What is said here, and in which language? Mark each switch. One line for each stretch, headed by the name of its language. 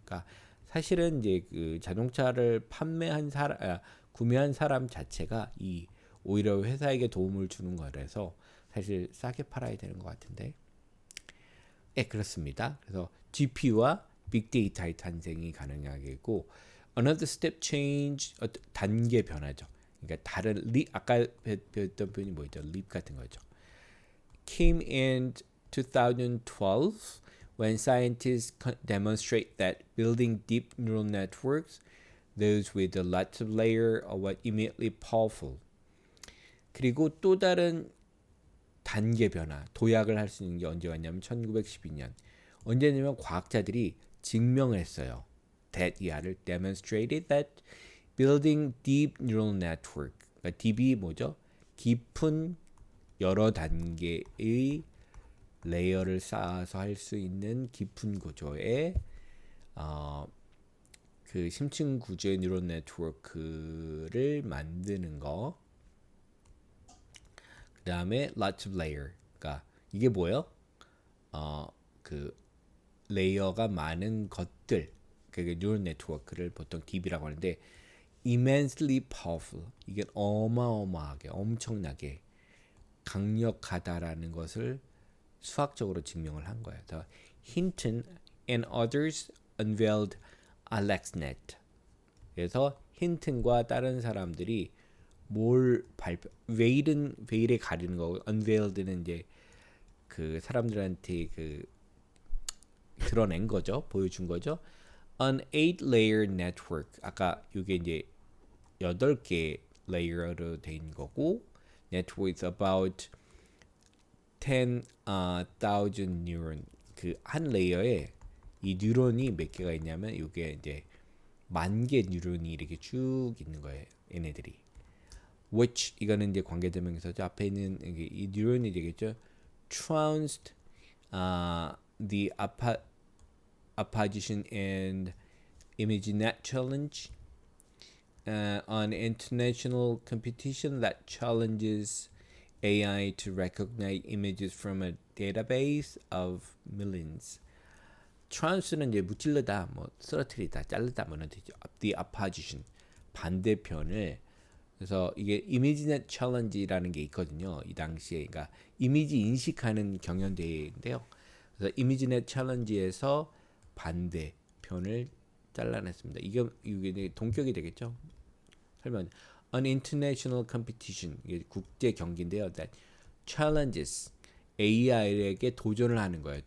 Korean: 그러니까 사실은 이제 그 자동차를 구매한 사람 자체가 오히려 회사에게 도움을 주는 거라서 사실 싸게 팔아야 되는 것 같은데. 네, 그렇습니다. 그래서 GPU와 빅데이터의 탄생이 가능하겠고,
English: another step change,
Korean: 단계 변화죠. 그러니까 다른 아까 배웠던 표현이 뭐였죠? leap 같은 거죠.
English: Came in 2012 when scientists demonstrate that building deep neural networks, those with a lot of layer, are immediately powerful.
Korean: 그리고 또 다른 단계 변화, 도약을 할 수 있는 게 언제 왔냐면 1912년. 언제냐면 과학자들이 증명을 했어요.
English: that demonstrated that building deep neural network.
Korean: 그러니까 deep이 뭐죠? 깊은 여러 단계의 레이어를 쌓아서 할 수 있는 깊은 구조의 그 심층 구조의 뉴런 네트워크를 만드는 거. 그 다음에
English: lots of layer.
Korean: 그러니까 이게 뭐예요? 그 레이어가 많은 것들. 그게 뉴런 네트워크를 보통 DB라고 하는데
English: immensely powerful.
Korean: 이게 어마어마하게 엄청나게 강력하다라는 것을 수학적으로 증명을 한 거예요.
English: The Hinton and others unveiled AlexNet.
Korean: 그래서 힌튼과 다른 사람들이 뭘 발표, veil에 가리는 거고, unveiled는 이제 그 사람들한테 그 드러낸 거죠, 보여준 거죠.
English: An 8-layer network.
Korean: 아까 이게 이제 8개 레이어로 된 거고,
English: network is about 10,000 neuron.
Korean: 그 한 레이어에 이 뉴런이 몇 개가 있냐면 이게 이제 10,000개 뉴런이 이렇게 쭉 있는 거예요. 얘네들이. which 이거는 이제 관계대명사죠. 앞에 있는 이 뉴런이 되겠죠.
English: trounced the opposition and ImageNet challenge, an international competition that challenges AI to recognize images from a database of millions.
Korean: trounce는 이제 무찔르다, 뭐 쓰러뜨리다, 자르다 뭐 이런 뜻이죠.
English: The opposition,
Korean: 반대편을. 그래서 이게 이미지넷 챌린지라는 게 있거든요. 이 당시에, 그러니까 이미지 인식하는 경연대회인데요. 그래서 이미지넷 챌린지에서 반대편을 잘라냈습니다. 이게 동격이 되겠죠. 설명.
English: An international competition,
Korean: 이게 국제 경기인데요.
English: That challenges
Korean: AI에게 도전을 하는 거예요.